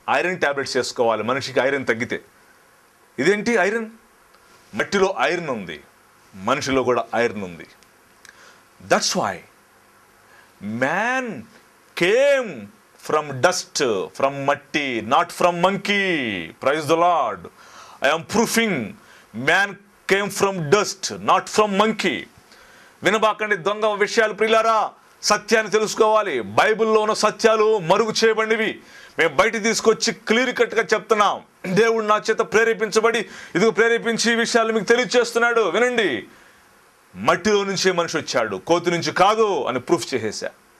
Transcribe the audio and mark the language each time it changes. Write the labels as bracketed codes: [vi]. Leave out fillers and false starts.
[te] Iron tablets వేసుకోవాలి మనిషికి iron తగ్గితే. ఇదేంటి ఐరన్? మట్టిలో ఐరన్ ఉంది, మనిషిలో కూడా ఐరన్ ఉంది. [en] That's why man came from dust, from మట్టి, not from monkey. Praise the Lord. I am proving man came from dust, not from monkey. [te] వినబాకండి దొంగ విషయాలు ప్రియులారా. సత్యాన్ని తెలుసుకోవాలి. బైబిల్లో ఉన్న సత్యాలు మరుగు చేయబడినవి మేము బయట తీసుకొచ్చి క్లియర్ కట్గా చెప్తున్నాం. దేవుడు నా చేత ప్రేరేపించబడి ఇదిగో ప్రేరేపించి ఈ విషయాలు మీకు తెలియజేస్తున్నాడు. వినండి, మట్టిలో నుంచే మనిషి వచ్చాడు, కోతి నుంచి కాదు అని ప్రూఫ్ చేసేసా.